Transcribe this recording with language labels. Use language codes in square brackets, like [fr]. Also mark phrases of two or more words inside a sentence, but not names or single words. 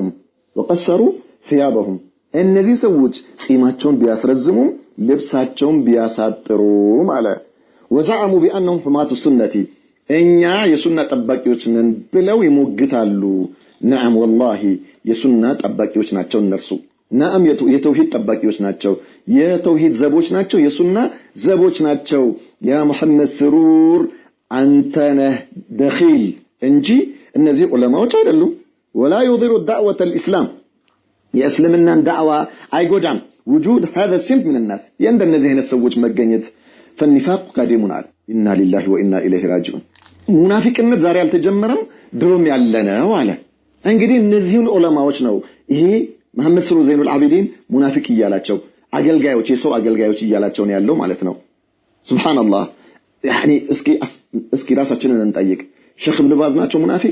[ar] وقصروا ثيابهم [am] እነዚህ ሰዎች ጺማቸውን ቢያስረዝሙም ልብሳቸውን ቢያሳጥሩም አለ። [ar] وزعموا بأنهم هم حماة السنة [am] እኛ የሱና ጠባቂዎች ነን ብለው ይሞግታሉ። [ar] نعم والله [am] የሱና ጠባቂዎች ናቸው እነርሱ። ነዓም የተውሂድ ጠባቂዎች ናቸው፣ የተውሂድ ዘቦች ናቸው፣ የሱና ዘቦች ናቸው። ያ መሐመድ ስሩር አንተ ነህ ደኺል እንጂ እነዚህ ዑለማዎች አይደሉም። [ar] ولا يضر دعوة الإسلام [am] የእስልምናን ዳዕዋ አይጎዳም። [ar] وجود هذا الصنف من الناس [am] የእንደነዚህ አይነት ሰዎች መገኘት [ar] فالنفاق قادم على إنا لله وإنا إليه راجعون [am] ሙናፊቅነት ዛሬ አልተጀመረም ድሮም ያለ ነው አለ። እንግዲህ እነዚህን ዑለማዎች ነው ይሄ መሐመድ ስሩር ዘይኑል አቢዲን ሙናፊቅ እያላቸው አገልጋዮች የሰው አገልጋዮች እያላቸው ነው ያለው ማለት ነው። [ar] سبحان الله يعني [am] እስኪ ራሳችንን እንጠይቅ። ሼክ ኢብኑ ባዝ ናቸው ሙናፊቅ?